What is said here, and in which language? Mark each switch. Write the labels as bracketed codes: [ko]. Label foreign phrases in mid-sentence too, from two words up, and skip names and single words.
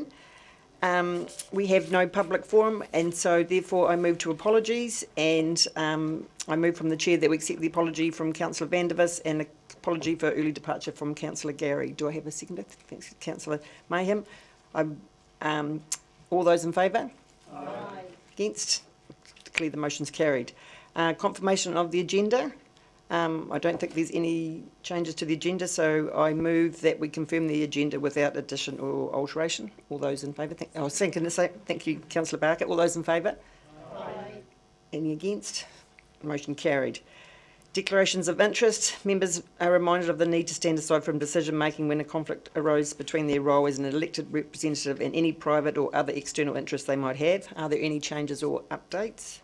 [en] We have no public forum, and so therefore I move to apologies, and I move from the chair that we accept the apology from Councillor Vandervis and an apology for early departure from Councillor Gary. Do I have a seconder? Thanks, Councillor Mayhem. All those in favour? Aye. Against? Declare the motion's carried. Confirmation of the agenda. I don't think there's any changes to the agenda, so I move that we confirm the agenda without addition or alteration. All those in favour? Thank you, Councillor Barker. All those in favour? Aye. Any against? Motion carried. Declarations of interest. Members are reminded of the need to stand aside from decision making when a conflict arose between their role as an elected representative and any private or other external interests they might have. Are there any changes or updates?